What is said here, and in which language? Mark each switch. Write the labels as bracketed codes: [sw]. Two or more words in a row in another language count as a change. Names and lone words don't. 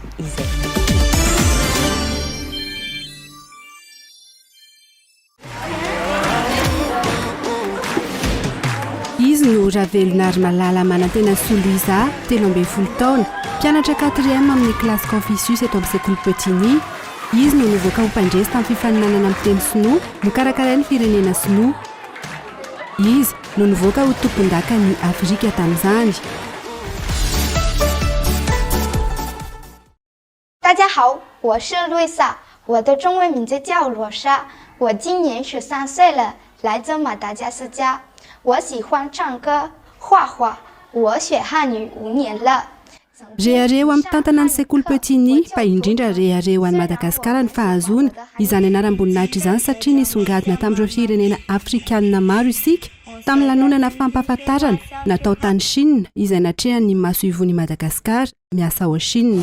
[mg] Izy no Ravelonary Malala manantena Souliza 13 taona, mpianatra 4e amin'ny klasy Confucius eto amin'ny sekoly Pitini. Izy no nivoaka ho mpandresy tamin'ny fifaninanana amin'ny teny sinoa nokarakarain'ny firenena sinoa. Izy no nivoaka ho tompon-daka ny Afrika tamin'izany. [zh] 大家好，我是瑞萨，我的中文名字叫罗莎，我今年13岁了，来自马达加斯加。我喜欢唱歌、画画，我学汉语5年了。 [mg] Rehareo amin'ny tantana ny sekoly Pitini fa indrindra rehareo any Madagasikara ny fahazoana izany anaram-boninahitra izany satria nisongadina tamin'ireo firenena afrikanina maro isika tamin'ny lanonana fampahafantarana natao tany Chine izay natrehan'ny maso ivon'i Madagasikara miasa ao Chine.